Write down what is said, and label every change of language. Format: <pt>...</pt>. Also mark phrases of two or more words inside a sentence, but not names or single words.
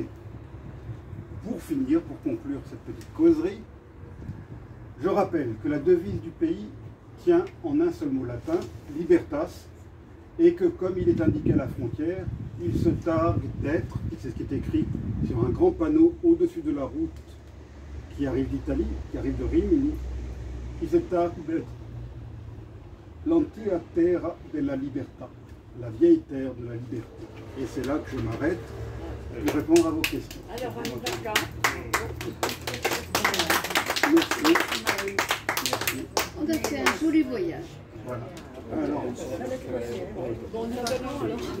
<fr>Pour finir, pour conclure cette petite causerie, je rappelle que la devise du pays tient en un seul mot latin, libertas, et que comme il est indiqué à la frontière, il se targue d'être, et c'est ce qui est écrit sur un grand panneau au-dessus de la route qui arrive d'Italie, qui arrive de Rimini, il se targue d'être</fr> <it>l'antica terra della libertà,</it> <fr>la vieille terre de la liberté. Et c'est là que je m'arrête pour répondre à vos questions. Alors, on y va quand? Merci. On a fait un joli voyage. Voilà. Alors, Bon, nous revenons alors.</fr>